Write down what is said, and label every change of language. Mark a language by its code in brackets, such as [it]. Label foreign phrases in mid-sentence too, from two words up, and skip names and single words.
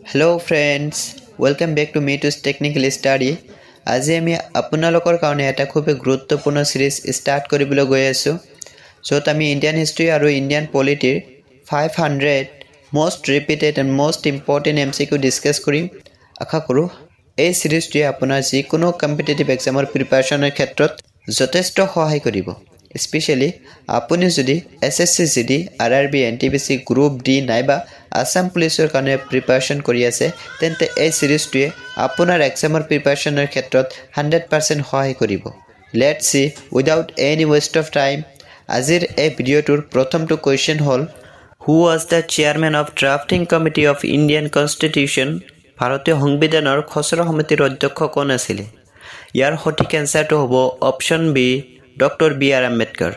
[en] Hello friends, welcome back to Meetu's Technical Study. [as] আজি আমি আপোনালোকৰ কাৰণে এটা খুব গুৰুত্বপূৰ্ণ সিৰিজ ষ্টাৰ্ট কৰিবলৈ গৈ আছো য'ত আমি [en] Indian History [as] আৰু [en] Indian Polityৰ 500 most repeated and most important MCQ [as] ডিসকাস কৰিম। আশা কৰোঁ এই সিৰিজটোৱে আপোনাৰ যিকোনো [en] competitive exam preparationৰ [as] ক্ষেত্ৰত যথেষ্ট সহায় কৰিব। স্পেশালি আপুনি যদি এসএসসি জিডি আরআরবি এনটিপিসি গ্ৰুপ ডি নাইবা আসাম পুলিচৰ কাৰণে প্ৰিপাৰেচন কৰি আছে তেন্তে এই সিৰিজটোৱে আপোনাৰ [en] examৰ preparationৰ [as] ক্ষেত্ৰত 100% সহায় কৰিব। [en] Let's see without any waste of time [as] আজিৰ এই ভিডিঅ'টোৰ প্ৰথমটো কোৱেশ্চন হ'ল [en] Who was the chairman of drafting committee of Indian Constitution [as] ভাৰতীয় সংবিধানৰ খচৰা সমিতিৰ অধ্যক্ষ কোন আছিল? ইয়াৰ সঠিক এনসাৰটো হ'ব [en] option B [as] ডক্টৰ বি আৰ আম্বেদকাৰ।